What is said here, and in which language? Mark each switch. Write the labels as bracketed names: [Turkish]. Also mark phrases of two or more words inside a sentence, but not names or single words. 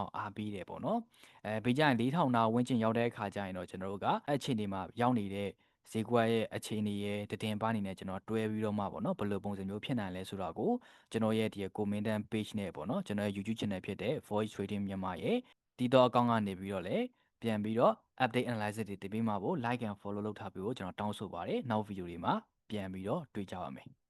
[Burmese] တော့အားပေးတယ်ပေါ့နော်ပြီးကြရင်4000နားဝန်းကျင်ရောက်တဲ့အခါကျရင်တော့ကျွန်တော်တို့ကအဲ့ချိန်ဒီမှာရောက်နေတဲ့ဈေးကွက်ရဲ့အခြေအနေရဲ့တည်ပါနေနဲ့ကျွန်တော်တွဲပြီးတော့မှပေါ့နော်ဘယ်လိုပုံစံမျိုးဖြစ်နိုင်လဲဆိုတော့ကိုကျွန်တော်ရဲ့ဒီ [English] comment page [Burmese] နဲ့ပေါ့နော်ကျွန်တော်ရဲ့ [English] YouTube channel [Burmese] ဖြစ်တဲ့ Voice Trading မြန်မာရဲ့ဒီတော့အကောင့်ကနေပြီးတော့လည်းပြန်ပြီးတော့ [English] update analysis [Burmese] တွေတင်ပေးမှာပေါ့ [English] like and follow [Burmese] လုပ်ထားပြီးတော့ကျွန်တော်တောင်းဆိုပါတယ်နောက် video တွေမှာပြန်ပြီးတော့တွေ့ကြပါမယ်